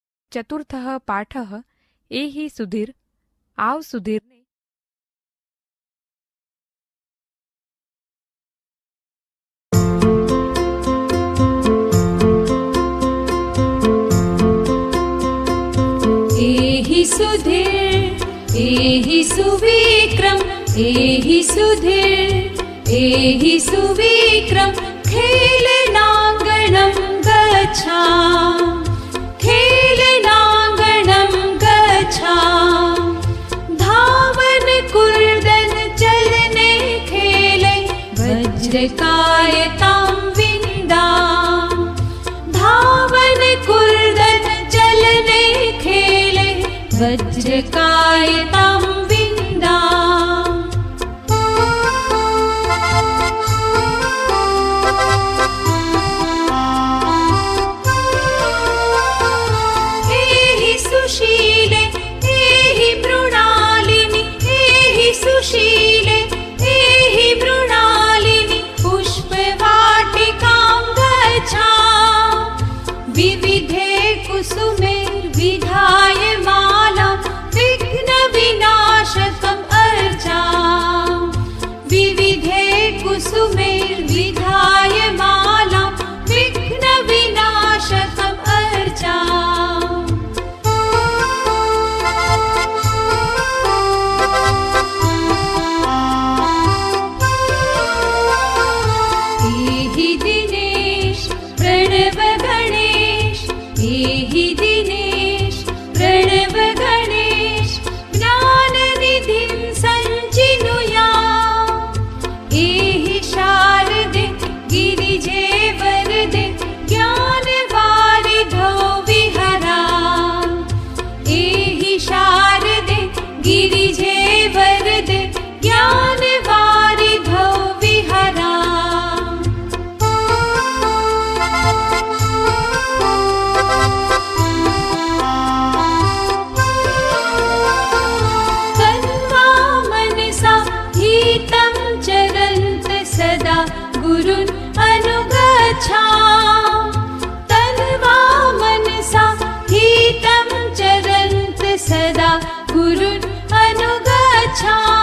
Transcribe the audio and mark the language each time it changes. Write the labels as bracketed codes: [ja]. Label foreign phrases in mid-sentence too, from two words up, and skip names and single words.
[sa] चतुर्थः पाठः एहि सुधीर [gu] આવ સુધીરને [sa] एहि सुधीर एहि सुविक्रम एहि सुधीर एहि सुविक्रम खेलनाङ्गणं गच्छा खेलनाङ्गणं गच्छा धावन कुर्दन चलने खेले वज्रकायतां विन्दा धावन कुर्दन चलने खेले वज्रकायतां विन्दा एहि सुशीले एहि मृणालिनि एहि सुशीले एहि मृणालिनि पुष्पवाटिकां गच्छा विविधे कुसुमैर्विधाय माला विघ्नविनाशकम् अर्चा विविधे कुसुमैर्विधाय माला विघ्नविनाशकम् अर्चा एहि दिनेश प्रणव गणेश एहि दिनेश प्रणव गणेश ज्ञाननिधिं सञ्चिनुया एहि शारदे गिरिजे वरदे ज्ञानवारिधौ विहरा एहि शारदे गिरिजे वरदे ज्ञानवारिधौ विहरा तन्वा मनसा हितं चरन्त सदा गुरुन् अनुगच्छा तन्वा मनसा हितं चरन्त सदा गुरुन् अनुगच्छा